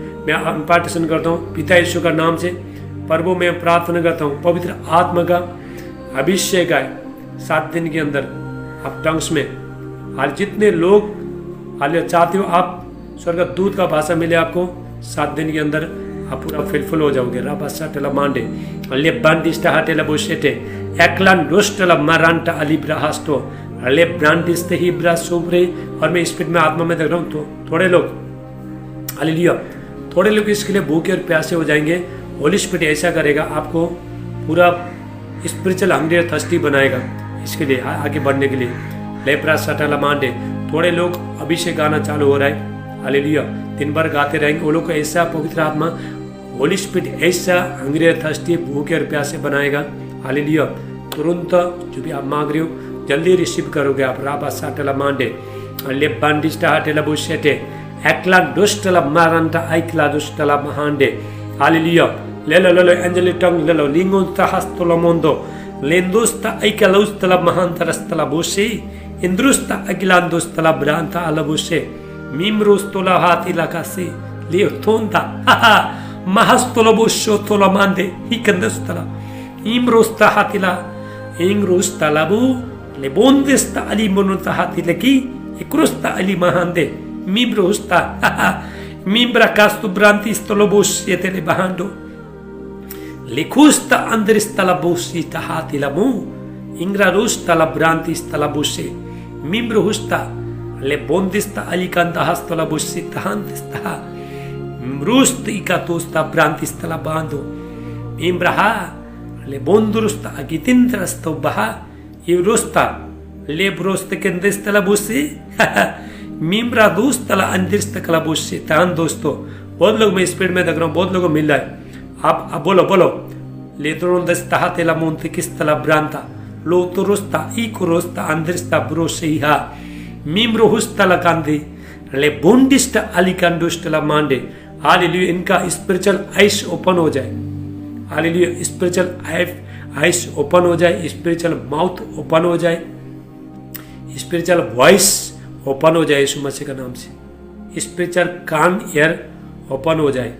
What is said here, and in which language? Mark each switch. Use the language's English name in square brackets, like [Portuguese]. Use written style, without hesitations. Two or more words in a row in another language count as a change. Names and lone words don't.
[Hindi] मैं इम्पार्टेशन करता हूँ पिता यीशु का नाम से। प्रभु मैं प्रार्थना करता हूँ, पवित्र आत्मा का अभिषेक आए 7 दिन के अंदर आप टंग्स में। हाल जितने लोग हाल चाहते हो आप स्वर्ग दूत का भाषा मिले आपको, 7 दिन के अंदर आप पूरा फिलफुल हो जाओगे। राबासा टेला मांडे ले बांडिस्टा हाटेला बोशेटे एकलान डोस्टला मारांटा अलिब्राहास्टो ले ब्रांडिस्ते हिब्रा सोब्रे। और मैं स्पीड में आत्मा में देख रहा हूँ, तो थोड़े लोग, हालेलुया, थोड़े लोग इसके लिए भूखे और प्यासे हो जाएंगे। होली स्पिरिट ऐसा करेगा, आपको पूरा [English] spiritual hungry [Hindi] और थर्स्टी बनाएगा इसके लिए, आगे बढ़ने के लिए। लेप्रा सटाला मांडे। थोड़े लोग अभी से गाना चालू हो रहा है, हालेलुया, दिन भर गाते रहेंगे। वो लोग को ऐसा पवित्र आत्मा होली स्पिरिट ऐसा हंग्री और थर्स्टी, भूखे और प्यासे बनाएगा। हालेलुया। तुरंत जो भी आप मांग रहे हो जल्दी रिसीव करोगे आप। राबा साटेला मांडे ले बांडिस्टा हाटेला बुशेटे एकला दुष्टला मारंटा आइकला दुष्टला महांडे। हालेलुया। ले लो [English] angelic tongue ले लो लिंगोस्ता हस्तला मोंदो लेंदोस्ता आइकलाउस्तला महांतरस्तला बोसे इंद्रुस्ता अगिलांदोस्तला ब्रांता अलबोसे मिमरोस्तोला हातिला कासे लियोथोंता महस्तोला बोशो तोला मांडे हिकंदस्तला इमरोस्ता हातिला इंग्रोस्ता लाबू ले बोंदेस्ता अली मोनोता हातिला की इक्रोस्ता अली महांडे मिब्रोस्ता मिब्रा कास्तु ब्रांति stolobos yetele bahando likusta andrista la bosi tahati la mu ingra rusta la branti stala bose mimbrohusta le bondista alikanta hastola bosi tahantista mrust ikatosta branti stala bando imbraha le bondurusta agitintrasto baha irusta le broste kendesta la bosi मिम्रा दोस्त तला अंदिस्त कला बोझ से तान दोस्तों। [Hindi] बहुत लोग मैं स्पीड में देख रहा हूँ, बहुत लोगों को मिल रहा है। आप बोलो लेतरों दस्ता तेला मोंते किस तला ब्रांता लो तो रोस्ता इको रोस्ता अंदिस्ता ब्रोसेहा मिम्रो हुस्तला कांदी ले बोंडिस्टा अलिकांडोस्टला मांडे। हालेलुया। इनका [English] spiritual eyes open [Hindi] हो जाए। हालेलुया। [English] spiritual eyes open [Hindi] हो जाए, [English] spiritual mouth open [Hindi] हो जाए, [English] spiritual voice open [Hindi] हो जाए यीशु मसीह का नाम से। स्पिरिचुअल कान [English] ear open [Hindi] हो जाए।